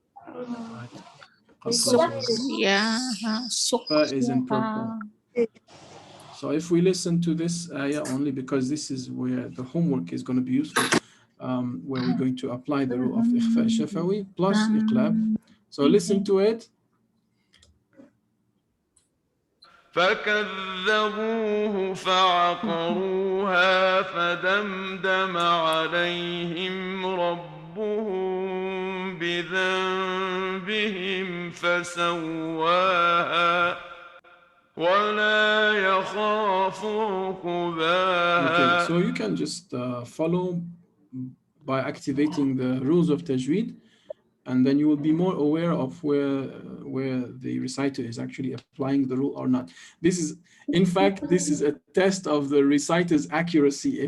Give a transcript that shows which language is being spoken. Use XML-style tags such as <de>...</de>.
<en>Right? Qalqala is in red. Yeah. Fa is in purple. So if we listen to this ayah only, because this is where the homework is going to be useful, where we're going to apply the rule of إخفاء شفوي plus إقلاب. So listen to it.</en> <ar>فكذبوه فعقروها فدمدم عليهم ربهم بذنبهم فسواها ولا يخاف عقباها. Okay, so you can just follow by activating the rules of Tajweed, and then you will be more aware of where the reciter is actually applying the rule or not. This is, in fact, this is a test of the reciter's accuracy.</ar>